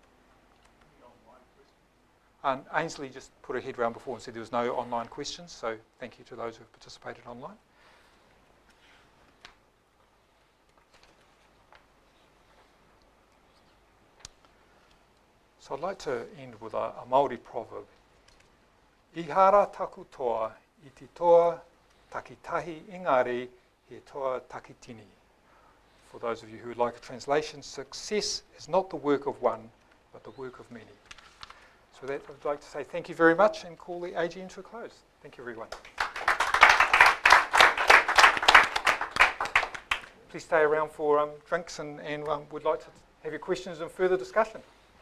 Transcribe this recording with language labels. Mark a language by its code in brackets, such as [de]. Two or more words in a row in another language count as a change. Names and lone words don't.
[en] Ainsley just put her head round before and said there was no online questions, so thank you to those who have participated online. So I'd like to end with a Māori proverb. [mi] I hara taku toa, I te toa takitahi, engari he toa takitini. [en] For those of you who would like a translation, success is not the work of one, but the work of many. So with that, I'd like to say thank you very much and call the AGM to a close. Thank you, everyone. Please stay around for drinks and we'd like to have your questions and further discussion.